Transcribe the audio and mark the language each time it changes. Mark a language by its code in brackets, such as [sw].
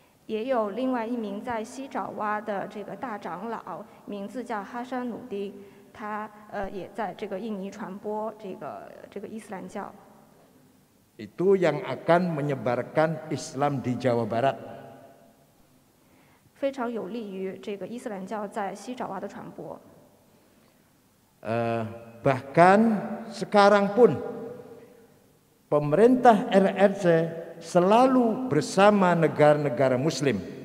[zh] 也有另外一名在西爪哇的这个大长老，名字叫哈山努丁，他也在这个印尼传播这个伊斯兰教。 [id] Itu yang akan menyebarkan Islam di Jawa Barat. [zh] 非常有利于这个伊斯兰教在西爪哇的传播。 [id] Bahkan sekarang pun pemerintah RRC selalu bersama negara-negara Muslim.